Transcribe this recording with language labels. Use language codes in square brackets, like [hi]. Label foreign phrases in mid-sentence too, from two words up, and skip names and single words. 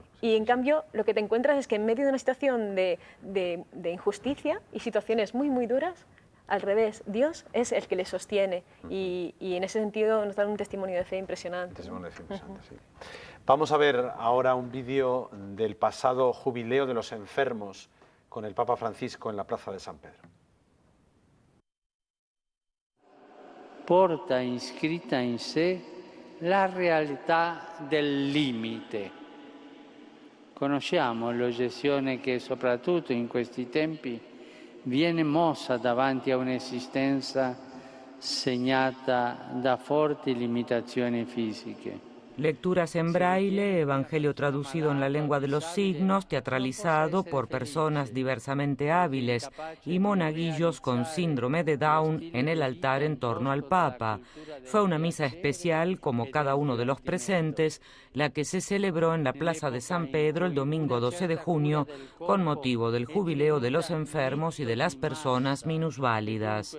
[es] Y en cambio lo que te encuentras es que en medio de una situación de injusticia y situaciones muy, muy duras, al revés, Dios es el que les sostiene y en ese sentido nos dan un testimonio de fe impresionante. Testimonio de fe impresionante, sí. Vamos a ver ahora un vídeo del pasado jubileo de los enfermos con el Papa Francisco en la Plaza de San Pedro. [it] Porta inscritta in sé la realtà del limite. Conosciamo l'oggezione che soprattutto in questi tempi viene mossa davanti a un'esistenza segnata da forti limitazioni fisiche. [es] Lecturas en braille, evangelio traducido en la lengua de los signos, teatralizado por personas diversamente hábiles y monaguillos con síndrome de Down en el altar en torno al Papa. Fue una misa especial, como cada uno de los presentes, la que se celebró en la Plaza de San Pedro el domingo 12 de junio con motivo del jubileo de los enfermos y de las personas minusválidas.